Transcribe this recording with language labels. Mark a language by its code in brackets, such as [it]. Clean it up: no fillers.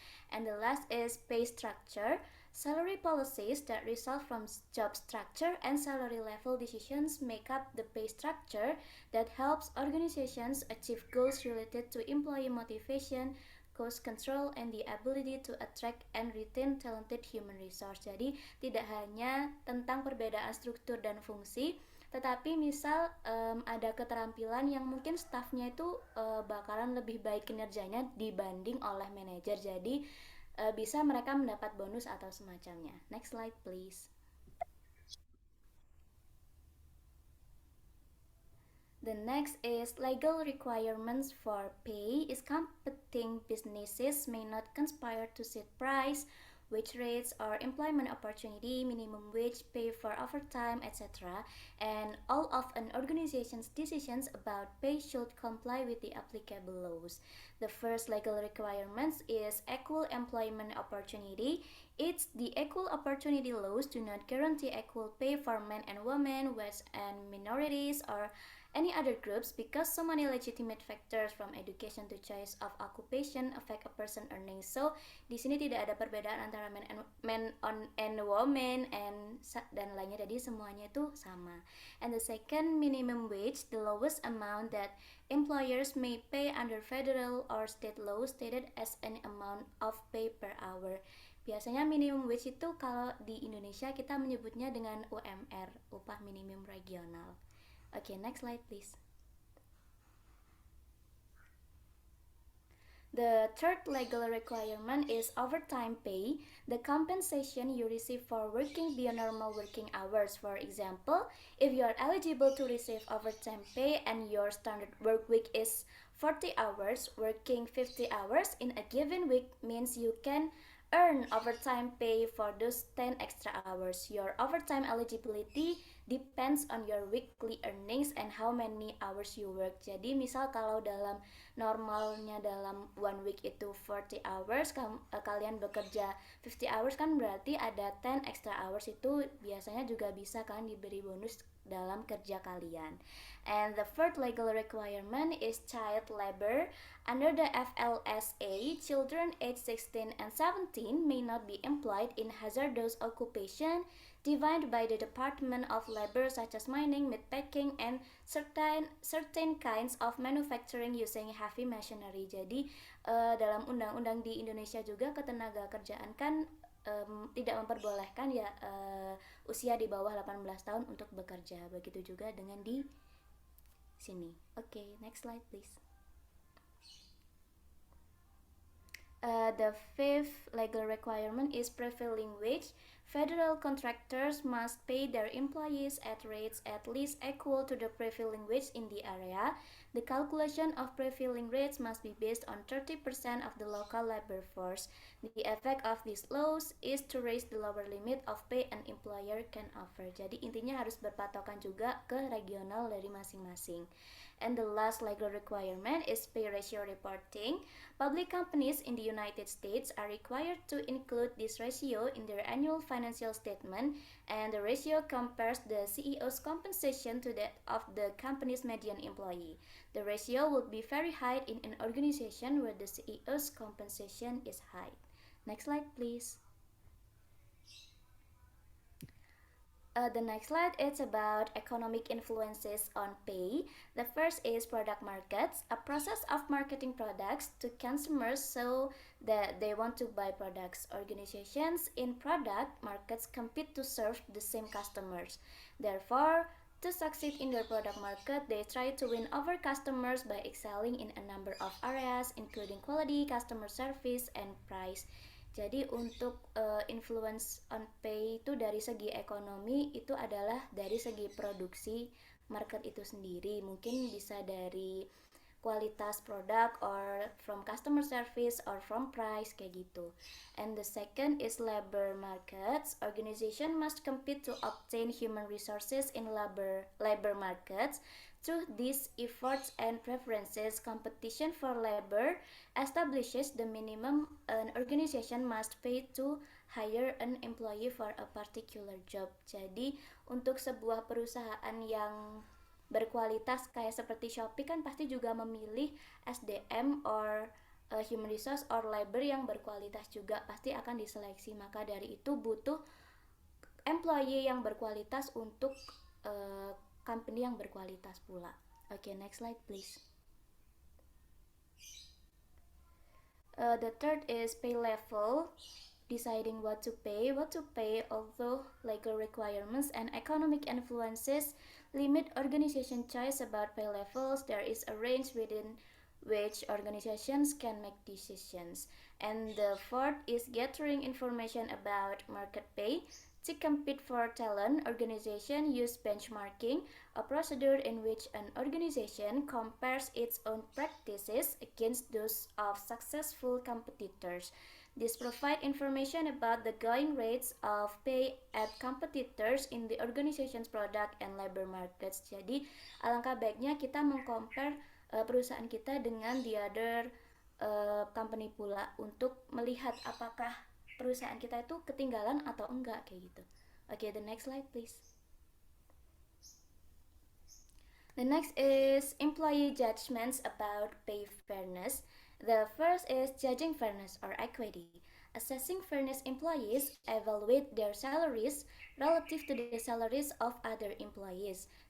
[en] And the last is pay structure. Salary policies that result from job structure and salary level decisions make up the pay structure that helps organizations achieve goals related to employee motivation, cost control, and the ability to attract and retain talented human resource. [id] Jadi tidak hanya tentang perbedaan struktur dan fungsi, tetapi misal ada keterampilan yang mungkin staffnya itu bakalan lebih baik kinerjanya dibanding oleh manajer. Jadi bisa mereka mendapat bonus atau semacamnya. [en] Next slide please. The next is legal requirements for pay is competing businesses may not conspire to set price, wage rates or employment opportunity, minimum wage, pay for overtime, etc. And all of an organization's decisions about pay should comply with the applicable laws. The first legal requirements is equal employment opportunity. It's the equal opportunity laws do not guarantee equal pay for men and women, West and minorities, or any other groups because so many legitimate factors from education to choice of occupation affect a person earnings. [id] So di sini tidak ada perbedaan antara [en] men and woman [id] and dan lainnya, jadi semuanya itu sama. [en] And the second, minimum wage, the lowest amount that employers may pay under federal or state law stated as an amount of pay per hour. [id] Biasanya minimum wage itu kalau di Indonesia kita menyebutnya dengan UMR, upah minimum regional. [en] Okay, next slide please. The third legal requirement is overtime pay, the compensation you receive for working beyond normal working hours. For example, if you are eligible to receive overtime pay and your standard work week is 40 hours, working 50 hours in a given week means you can earn overtime pay for those 10 extra hours. Your overtime eligibility depends on your weekly earnings and how many hours you work. [id] Jadi misal kalau dalam normalnya dalam [en] one week [id] itu [en] 40 hours, [id] kalian bekerja [en] 50 hours [id] kan berarti ada [en] 10 extra hours, [id] itu biasanya juga bisa kan diberi bonus dalam kerja kalian. [en] And the fourth legal requirement is child labor. Under the FLSA, children aged 16 and 17 may not be employed in hazardous occupation defined by the Department of Labor such as mining, meatpacking, and certain kinds of manufacturing using heavy machinery. [id] Jadi dalam undang-undang di Indonesia juga ketenaga kerjaan kan tidak memperbolehkan ya usia di bawah 18 tahun untuk bekerja. Begitu juga dengan di sini. [en] Okay, next slide please. The fifth legal requirement is prevailing wage. Federal contractors must pay their employees at rates at least equal to the prevailing wage in the area. The calculation of prevailing rates must be based on 30% of the local labor force. The effect of these laws is to raise the lower limit of pay an employer can offer. [id] Jadi intinya harus berpatokan juga ke regional dari masing-masing. [en] And the last legal requirement is pay ratio reporting. Public companies in the United States are required to include this ratio in their annual financial statement, and the ratio compares the CEO's compensation to that of the company's median employee. The ratio would be very high in an organization where the CEO's compensation is high. Next slide, please. The next slide is about economic influences on pay. The first is product markets, a process of marketing products to consumers so that they want to buy products. Organizations in product markets compete to serve the same customers. Therefore, to succeed in their product market, they try to win over customers by excelling in a number of areas, including quality, customer service, and price. [id] Jadi untuk [en] influence on pay [id] itu dari segi ekonomi itu adalah dari segi produksi market itu sendiri. Mungkin bisa dari kualitas produk [en] or from customer service or from price [id] kayak gitu. [en] And the second is labor markets. Organization must compete to obtain human resources in labor markets. Through these efforts and preferences, competition for labor establishes the minimum an organization must pay to hire an employee for a particular job. [id] Jadi untuk sebuah perusahaan yang berkualitas kayak seperti Shopee kan pasti juga memilih SDM [en] or human resource or labor [id] yang berkualitas juga pasti akan diseleksi. Maka dari itu butuh employee yang berkualitas untuk company yang berkualitas pula. [en] Okay, next slide please. The third is pay level, deciding what to pay. Although legal requirements and economic influences limit organization choice about pay levels, there is a range within which organizations can make decisions. And the fourth is gathering information about market pay. To compete for talent, organizations use benchmarking, a procedure in which an organization compares its own practices against those of successful competitors. This provides information about the going rates of pay at competitors in the organization's product and labor markets. [id] Jadi, alangkah baiknya kita mengcompare perusahaan kita dengan [en] the other company [id] pula untuk melihat apakah perusahaan kita itu ketinggalan atau enggak kayak gitu. [en] Okay, the next slide please. The next is employee judgments about pay fairness. The first is judging fairness or equity. Assessing fairness, employees evaluate their salaries relative to the salaries of other employees.